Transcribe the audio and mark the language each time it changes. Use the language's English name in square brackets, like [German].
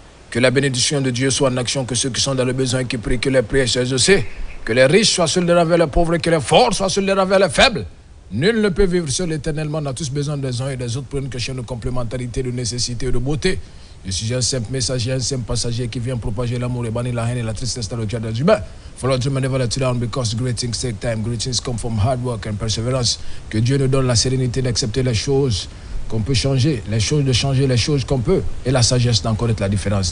[French] Que la bénédiction de Dieu soit en action, que ceux qui sont dans le besoin, qui prient, que les prières soient exaucées, que les riches soient seuls vers les pauvres, que les forts soient seuls vers les faibles. Nul ne peut vivre seul éternellement, on a tous besoin des uns et des autres pour une question de complémentarité, de nécessité et de beauté. Je suis un simple messager, un simple passager qui vient propager l'amour et bannir la haine et la tristesse dans le cœur des humains. [English] Follow Dieu never let you down because great things take time. Great things come from hard work and perseverance. [French] Que Dieu nous donne la sérénité d'accepter les choses qu'on peut changer, les choses de changer les choses qu'on peut et la sagesse d'en connaître la différence.